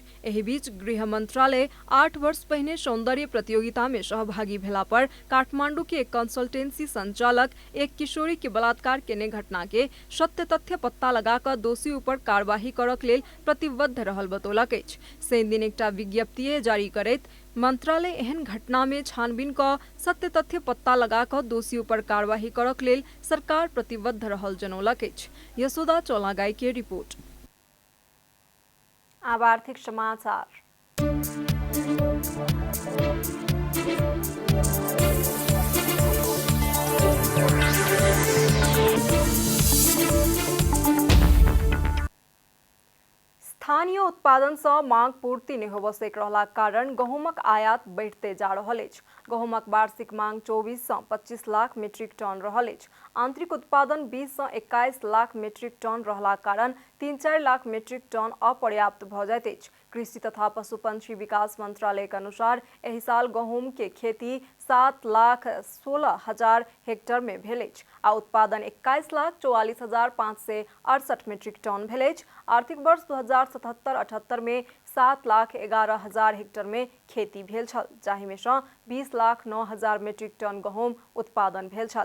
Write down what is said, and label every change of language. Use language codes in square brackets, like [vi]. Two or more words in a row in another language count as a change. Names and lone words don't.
[mai] एहि बीच गृह मंत्रालय 8 वर्ष पहिने सौंदर्य प्रतियोगिता में सहभागी भेला पर काठमांडू के एक कंसल्टेंसी संचालक एक किशोरी के बलात्कार केने घटना के सत्य तथ्य पत्ता लगाकर दोषी ऊपर कार्यवाही करक लेल प्रतिबद्ध रहल बतौलक अछि। शनि दिन एकटा विज्ञप्ति जारी करैत मंत्रालय एहन घटना में छानबीन कऽ सत्य तथ्य पत्ता लगाकर दोषी ऊपर कार्यवाही करक लेल सरकार प्रतिबद्ध रहल जनौलक अछि। यशोदा चौलागाई के रिपोर्ट। आब आर्थिक समाचार। स्थानीय उत्पादन सँ मांग पूर्ति नहीं होबऽ से रहलाक कारण गहूमक आयात बढ़ते जा रहल अछि। गहूमक वार्षिक मांग 24 सँ 25 लाख मीट्रिक टन रहल अछि। आंतरिक उत्पादन 20 सँ 21 लाख मीट्रिक टन रहलाक कारण 3-4 लाख मीट्रिक टन अपर्याप्त भऽ जाइत अछि। कृषि तथा पशुपंछी विकास मंत्रालय के अनुसार एहि साल गहूम के खेती 7,16,000 हेक्टेयर में भेल अछि आ उत्पादन 21,44,568 मीट्रिक टन भेल अछि। आर्थिक वर्ष 2077-78 में 7,11,000 हेक्टेयर में खेती भेल छल, जाहि में सँ 20,09,000 मीट्रिक टन गहूम उत्पादन भेल छल।